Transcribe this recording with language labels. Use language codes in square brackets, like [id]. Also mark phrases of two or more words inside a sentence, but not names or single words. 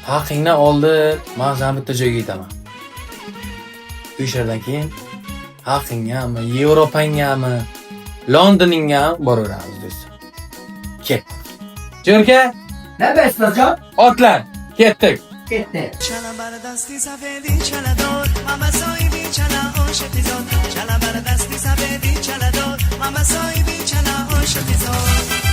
[uz] Haqingni oldi, men seni bitta joyga aytaman. O'sha yerdan keyin haqingami, Yevropangami, Londoningga ham boraveramiz do'stim. Ket. Jo'rka, Ne bestirjon? otlar, ketdik. Ketdi. [fa] چلا بر دستی سفیدی چلا دور ماما سایبی چلا عاشقی زود چلا بر دستی سفیدی چلا دور ماما سایبی چلا عاشقی زود